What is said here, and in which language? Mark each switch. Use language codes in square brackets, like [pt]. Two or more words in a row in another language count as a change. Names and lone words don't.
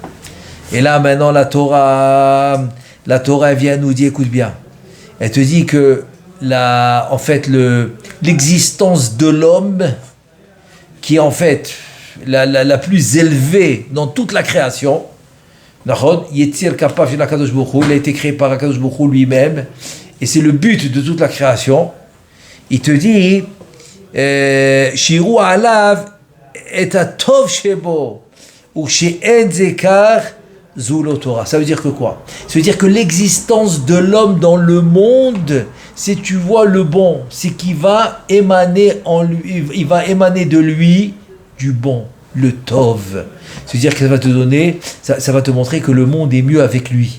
[fr] Et là maintenant la Torah elle vient nous dire, écoute bien, elle te dit que l'existence de l'homme, qui est en fait la plus élevée dans toute la création, il a été créé par [he] הקדוש ברוך הוא [fr] lui-même, et c'est le but de toute la création. [he] Il te dit שירו עליו את הטוב שבו או שאין זכר זולתו תורה. [fr] Ça veut dire que quoi? Ça veut dire que l'existence de l'homme dans le monde, c'est tu vois le bon, c'est qu'il va émaner en lui, il va émaner de lui du bon, le tov. C'est-à-dire que ça va te donner, ça va te montrer que le monde est mieux avec lui.